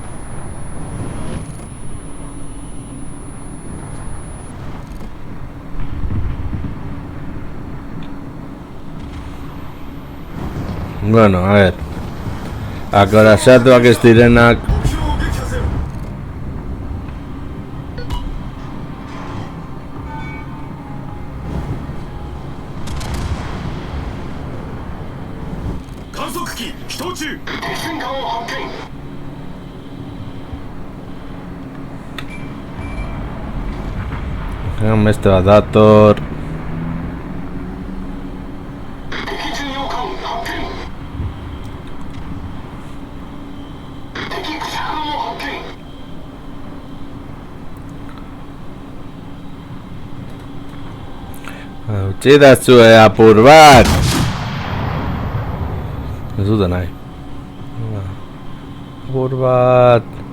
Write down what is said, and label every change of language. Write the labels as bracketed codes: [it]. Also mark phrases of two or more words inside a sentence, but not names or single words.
[es] Bueno, a ver. [eu] Akorazatuak ez direnak. [ja] 目標を撃破せよ。観測機起動中。敵戦艦を発見。 [eu] Beste bat dator. [ja] 敵巡洋艦発見。敵駆逐艦を発見。 [eu] Utsidazue apur bat! Ez dute nahi. Apur bat...